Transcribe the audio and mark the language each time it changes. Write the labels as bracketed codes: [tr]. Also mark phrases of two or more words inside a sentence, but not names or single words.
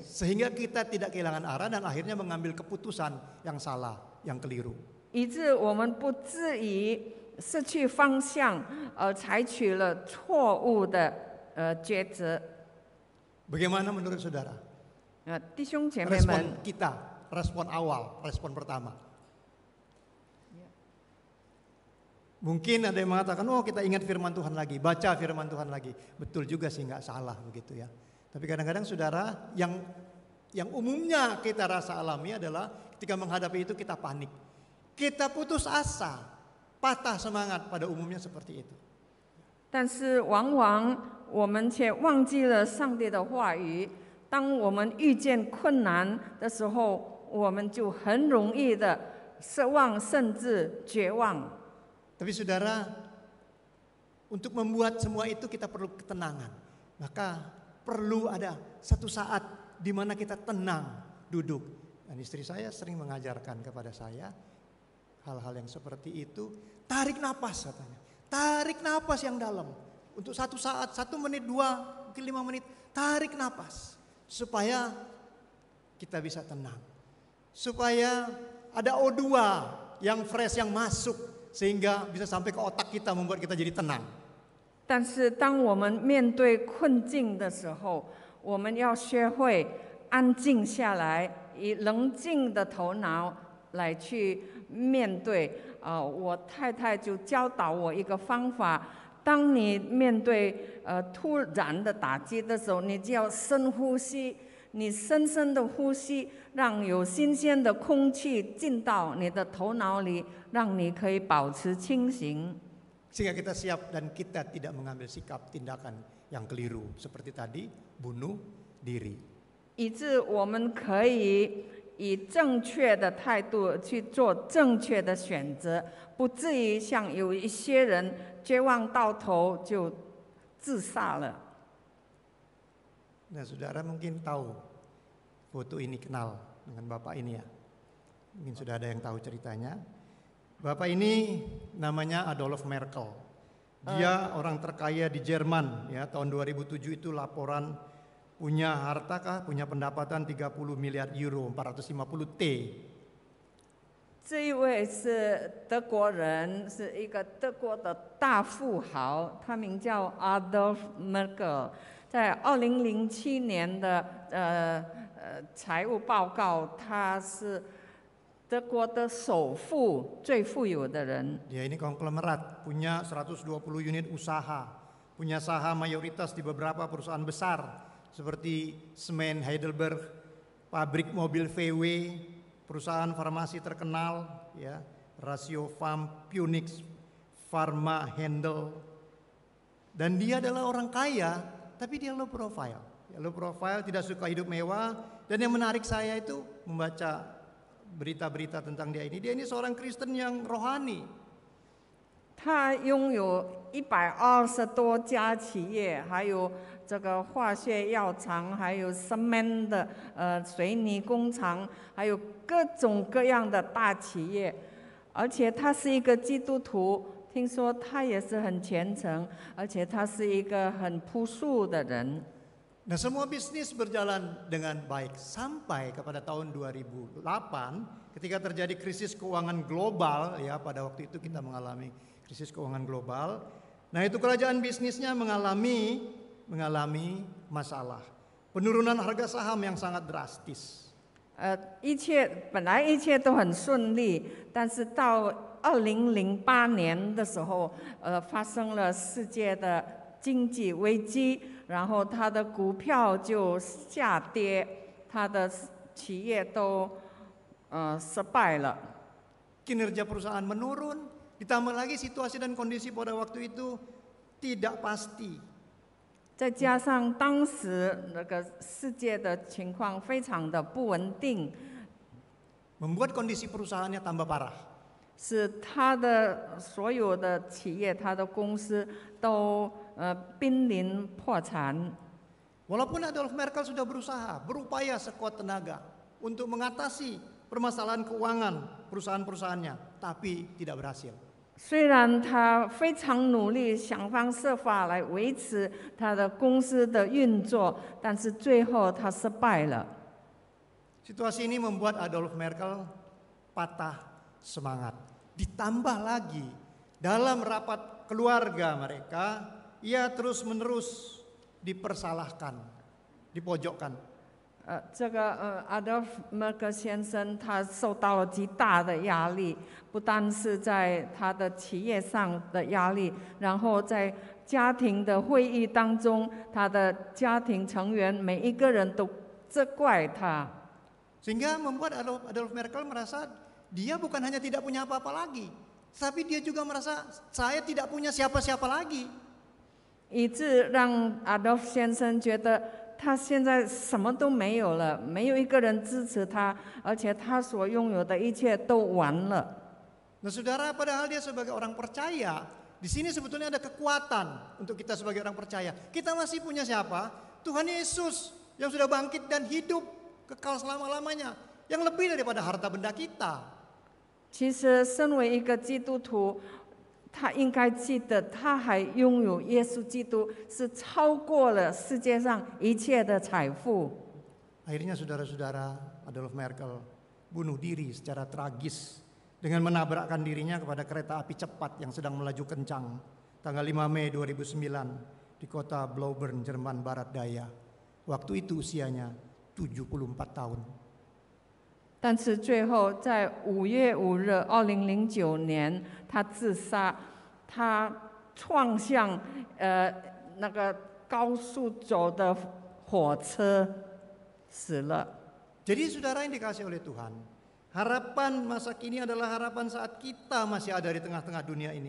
[id] Sehingga kita tidak kehilangan arah dan akhirnya mengambil keputusan yang salah, yang keliru. [zh] 以致我们不至于失去方向，而采取了错误的抉择。 [id] Bagaimana menurut saudara? [zh] 弟兄姐妹们， [id] Respon kita, respon awal, respon pertama. Mungkin ada yang mengatakan, oh kita ingat firman Tuhan lagi, baca firman Tuhan lagi. Betul juga sih, nggak salah begitu ya. Tapi kadang-kadang saudara, yang umumnya kita rasa alami adalah ketika menghadapi itu kita panik. Kita putus asa, patah semangat, pada umumnya seperti itu. [zh] 但是往往我们却忘记了上帝的话语。当我们遇见困难的时候，我们就很容易的失望，甚至绝望。 [id] Tapi saudara, untuk membuat semua itu kita perlu ketenangan. Maka perlu ada satu saat di mana kita tenang, duduk. Dan istri saya sering mengajarkan kepada saya hal-hal yang seperti itu. Tarik napas katanya. Tarik napas yang dalam. Untuk satu saat, 1 menit, 2, mungkin 5 menit. Tarik napas. Supaya kita bisa tenang. Supaya ada O2 yang fresh, yang masuk. Sehingga bisa sampai ke otak kita, membuat kita jadi tenang. [zh] 但是当我们面对困境的时候，我们要学会安静下来，以冷静的头脑来去面对。我太太就教导我一个方法：当你面对突然的打击的时候，你就要深呼吸。你深深的呼吸，让有新鲜的空气进到你的头脑里，让你可以保持清醒。 [id] Sehingga kita siap dan kita tidak mengambil sikap tindakan yang keliru. Seperti tadi, bunuh diri. [zh] 以致我们可以以正确的态度去做正确的选择，不至于像有一些人绝望到头就自杀了。 [id] Nah saudara mungkin tahu foto ini, kenal dengan bapak ini ya. Mungkin sudah ada yang tahu ceritanya. Bapak ini namanya Adolf Merkel. Dia orang terkaya di Jerman ya. Tahun 2007 itu laporan punya harta kah, punya pendapatan 30 miliar euro, 450 T. [zh] 这一位是德国人，是一个德国的大富豪，他名叫 Adolf Merkel。在2007年的财务报告，他是德国的首富，最富有的人。 [id] Dia ini konglomerat, punya 120 unit usaha, punya saham mayoritas di beberapa perusahaan besar seperti semen Heidelberg, pabrik mobil VW, perusahaan farmasi terkenal, ya, Ratiopharm, Phoenix, Pharma, Handel. Dan dia adalah orang kaya. Tapi dia [en] low profile. Low profile, [id] tidak suka hidup mewah. Dan yang menarik saya itu membaca berita-berita tentang dia ini. Dia ini seorang Kristen yang rohani. [zh] 他拥有120多家企业，还有这个化学药厂，还有 cement 的水泥工厂，还有各种各样的大企业。而且他是一个基督徒。听说他也是很虔诚，而且他是一个很朴素的人。 [id] Nah, semua bisnis berjalan dengan baik sampai kepada tahun 2008 ketika terjadi krisis keuangan global ya, pada waktu itu kita mengalami krisis keuangan global. Nah, itu kerajaan bisnisnya mengalami masalah. Penurunan harga saham yang sangat drastis. [zh] 本来一切都很顺利，但是到 2008年的时候，发生了世界的经济危机，然后他的股票就下跌，他的企业都失败了。 [id] Kinerja perusahaan menurun, ditambah lagi situasi dan kondisi pada waktu itu tidak pasti. [zh] 再加上当时那个世界的情况非常的不稳定， [id] membuat kondisi perusahaannya tambah parah. [zh] 使他的所有的企业、他的公司都濒临破产。 [id] Walaupun Adolf Merkel sudah berusaha, berupaya sekuat tenaga untuk mengatasi permasalahan keuangan perusahaan-perusahaannya, tapi tidak berhasil. [zh] 虽然他非常努力，想方设法来维持他的公司的运作，但是最后他失败了。 [id] Situasi ini membuat Adolf Merkel patah semangat. Ditambah lagi dalam rapat keluarga mereka, ia terus-menerus dipersalahkan, dipojokkan. [zh] 这个Adolf Merkel 先生，他受到了极大的压力，不单是在他的企业上的压力，然后在家庭的会议当中，他的家庭成员每一个人都责怪他。 [id] Sehingga membuat Adolf Merkel merasa dia bukan hanya tidak punya apa-apa lagi, tapi dia juga merasa saya tidak punya siapa-siapa lagi. [zh] 以致让 Adolf 先生觉得他现在什么都没有了，没有一个人支持他，而且他所拥有的一切都完了。 [id] Nah, saudara, padahal dia sebagai orang percaya, di sini sebetulnya ada kekuatan untuk kita sebagai orang percaya. Kita masih punya siapa? Tuhan Yesus yang sudah bangkit dan hidup kekal selama-lamanya, yang lebih daripada harta benda kita. [zh] 其实，身为一个基督徒，他应该记得，他还拥有耶稣基督，是超过了世界上一切的财富。 [id] Akhirnya saudara-saudara, Adolf Merkel bunuh diri secara tragis dengan menabrakkan dirinya kepada kereta api cepat yang sedang melaju kencang tanggal 5 Mei 2009 di kota Blaubern, Jerman Barat Daya. Waktu itu usianya 74 tahun. [zh] 但是最后在5月5日，2009年，他自杀，他撞向那个高速走的火车，死了。 [id] Jadi saudara yang dikasih oleh Tuhan, harapan masa kini adalah harapan saat kita masih ada di tengah-tengah dunia ini.